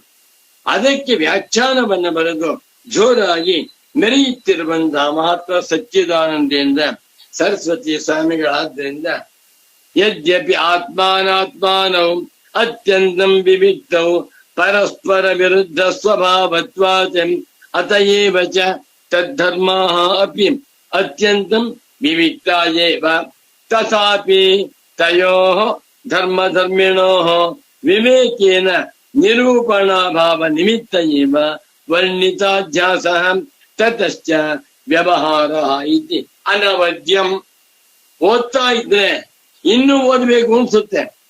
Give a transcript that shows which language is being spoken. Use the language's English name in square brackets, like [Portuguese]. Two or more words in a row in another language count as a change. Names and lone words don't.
[Kannada] ಅದಕ್ಕೆ ವ್ಯಾಖ್ಯಾನವನ್ನು ಬರೆದು ಜೋರಾಗಿ ಮೆರೆಯುತ್ತಿರುವಂತಹ ಮಹಾತ್ಮ ಸಚ್ಚಿದಾನಂದೇಂದ್ರ ಸರಸ್ವತಿ ಸ್ವಾಮಿಗಳಾದ್ದರಿಂದ [Sanskrit] यद्यपि आत्मानात्मानौ अत्यन्तं विविक्तौ परस्पर विरुद्ध स्वभावत्वात् अतयेव च तद्धर्माः अपि अत्यन्तं विविक्ता एव तथापि तयोः धर्मधर्मिणोः विवेकेन निरूपणाभाव निमित्त एव वर्णिताध्यासः ततश्च व्यवहारः इति अनवद्यं. [Kannada] ಓದ್ತಾ ಇದ್ರೆ ಇನ್ನೂ ಓದಬೇಕು ಅನ್ಸುತ್ತೆ.